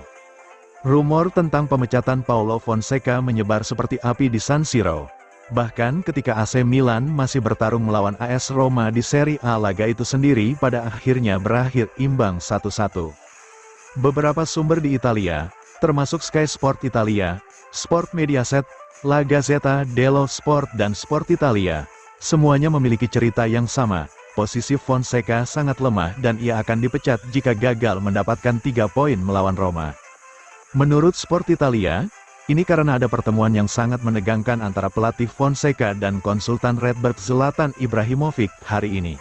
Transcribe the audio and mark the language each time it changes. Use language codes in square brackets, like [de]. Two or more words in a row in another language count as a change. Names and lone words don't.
[id] Rumor tentang pemecatan Paulo Fonseca menyebar seperti api di San Siro. Bahkan ketika AC Milan masih bertarung melawan AS Roma di Serie A, laga itu sendiri pada akhirnya berakhir imbang 1-1. Beberapa sumber di Italia, termasuk Sky Sport Italia, Sport Mediaset, La Gazzetta dello Sport dan Sport Italia, semuanya memiliki cerita yang sama. Posisi Fonseca sangat lemah dan ia akan dipecat jika gagal mendapatkan 3 poin melawan Roma. Menurut Sport Italia, ini karena ada pertemuan yang sangat menegangkan antara pelatih Fonseca dan konsultan Redbird Zlatan Ibrahimovic hari ini.